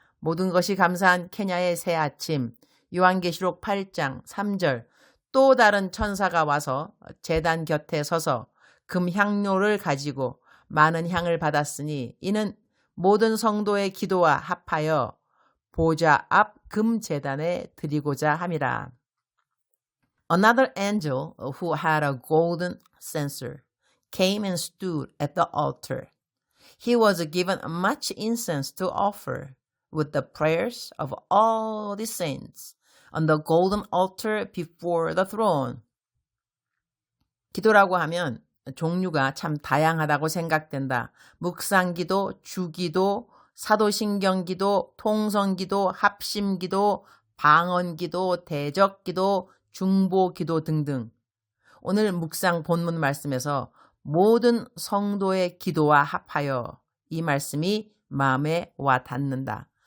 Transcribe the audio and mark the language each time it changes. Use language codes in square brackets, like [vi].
[ko] 모든 것이 감사한 케냐의 새 아침. 요한계시록 8장 3절. 또 다른 천사가 와서 제단 곁에 서서 금향료를 가지고 많은 향을 받았으니 이는 모든 성도의 기도와 합하여 보좌 앞 금제단에 드리고자 함이라. [en] Another angel who had a golden censer came and stood at the altar. He was given much incense to offer with the prayers of all the saints on the golden altar before the throne. [ko] 기도라고 하면 종류가 참 다양하다고 생각된다. 묵상기도, 주기도, 사도신경기도, 통성기도, 합심기도, 방언기도, 대적기도, 중보기도 등등. 오늘 묵상 본문 말씀에서 모든 성도의 기도와 합하여 이 말씀이 마음에 와 닿는다.